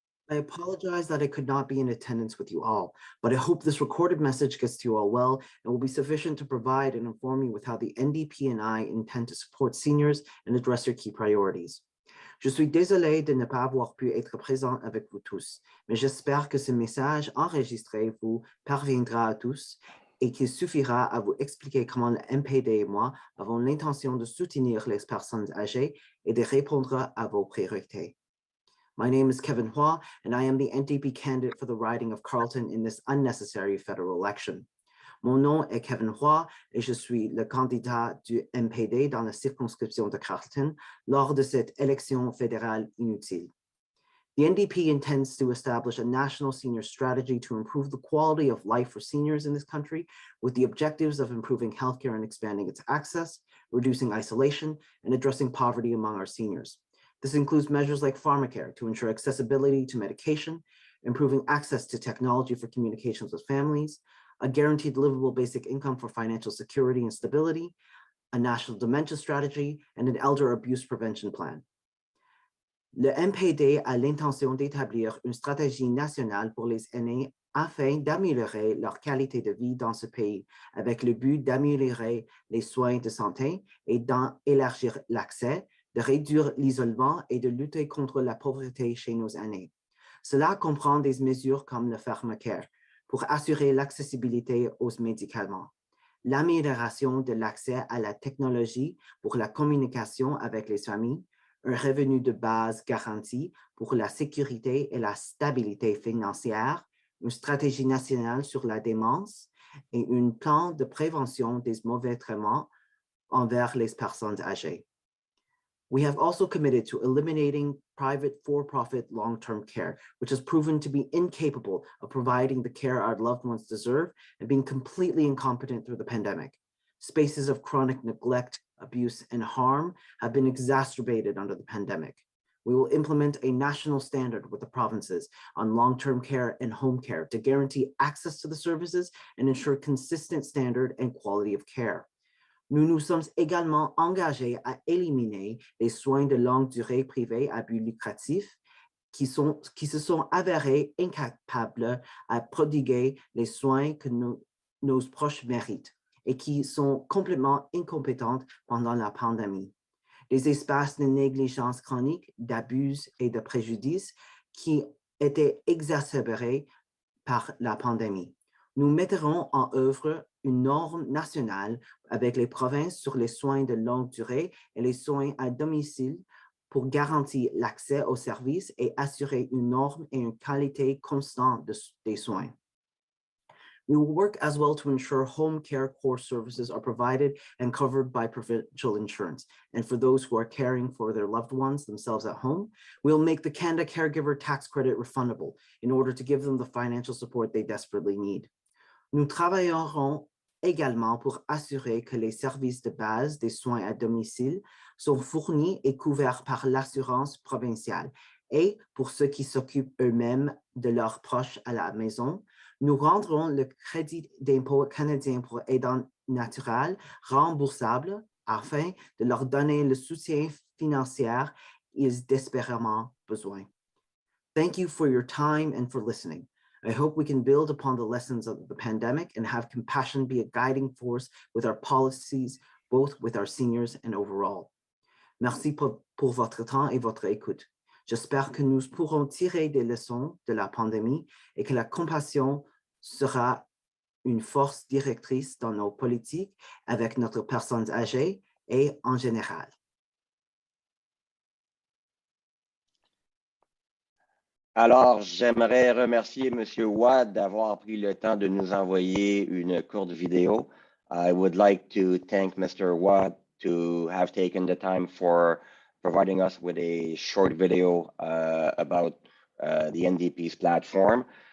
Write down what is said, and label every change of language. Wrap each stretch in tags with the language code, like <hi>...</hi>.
<en>I apologize that I could not be in attendance with you all, but I hope this recorded message gets to you all well and will be sufficient to provide and inform you with how the NDP and I intend to support seniors and address your key priorities.</en> <fr>Je suis désolé de ne pas avoir pu être présent avec vous tous, mais j'espère que ce message enregistré vous parviendra à tous et qu'il suffira à vous expliquer comment le MPD et moi avons l'intention de soutenir les personnes âgées et de répondre à vos priorités.</fr> <en>My name is Kevin Hua, and I am the NDP candidate for the riding of Carleton in this unnecessary federal election.</en> <fr>Mon nom est Kevin Hua et je suis le candidat du MPD dans la circonscription de Carleton lors de cette élection fédérale inutile.</fr> <en>The NDP intends to establish a national senior strategy to improve the quality of life for seniors in this country with the objectives of improving healthcare and expanding its access, reducing isolation, and addressing poverty among our seniors. This includes measures like pharmacare to ensure accessibility to medication, improving access to technology for communications with families, a guaranteed livable basic income for financial security and stability, a national dementia strategy, and an elder abuse prevention plan.</en> <fr>Le MPD a l'intention d'établir une stratégie nationale pour les aînés afin d'améliorer leur qualité de vie dans ce pays, avec le but d'améliorer les soins de santé et d'élargir l'accès, de réduire l'isolement et de lutter contre la pauvreté chez nos aînés. Cela comprend des mesures comme le pharmacare pour assurer l'accessibilité aux médicaments, l'amélioration de l'accès à la technologie pour la communication avec les familles, un revenu de base garanti pour la sécurité et la stabilité financière, une stratégie nationale sur la démence et un plan de prévention des mauvais traitements envers les personnes âgées.</fr> <en>We have also committed to eliminating private for-profit long-term care, which has proven to be incapable of providing the care our loved ones deserve and being completely incompetent through the pandemic. Spaces of chronic neglect, abuse, and harm have been exacerbated under the pandemic. We will implement a national standard with the provinces on long-term care and home care to guarantee access to the services and ensure consistent standard and quality of care.</en> <fr>Nous nous sommes également engagés à éliminer les soins de longue durée privés à but lucratif qui se sont avérés incapables à prodiguer les soins que nos proches méritent et qui sont complètement incompétentes pendant la pandémie. Des espaces de négligence chronique, d'abus et de préjudice qui étaient exacerbés par la pandémie. Nous mettrons en œuvre une norme nationale avec les provinces sur les soins de longue durée et les soins à domicile pour garantir l'accès aux services et assurer une norme et une qualité constante des soins.</fr> <en>We will work as well to ensure home care core services are provided and covered by provincial insurance. And for those who are caring for their loved ones themselves at home, we'll make the Canada Caregiver Tax Credit refundable in order to give them the financial support they desperately need.</en> <fr>Nous travaillerons également pour assurer que les services de base des soins à domicile sont fournis et couverts par l'assurance provinciale. Et pour ceux qui s'occupent eux-mêmes de leurs proches à la maison, nous rendrons le crédit d'impôt canadien pour aidants naturels remboursable afin de leur donner le soutien financier qu'ils désespérément besoin.</fr> <en>Thank you for your time and for listening. I hope we can build upon the lessons of the pandemic and have compassion be a guiding force with our policies, both with our seniors and overall.</en> <fr>Merci pour votre temps et votre écoute. J'espère que nous pourrons tirer des leçons de la pandémie et que la compassion sera une force directrice dans nos politiques avec notre personnes âgées et en général. Alors, j'aimerais remercier M. Hua d'avoir pris le temps de nous envoyer une courte vidéo.</fr> <en>I would like to thank Mr. Hua to have taken the time for providing us with a short video about the NDP's platform.</en>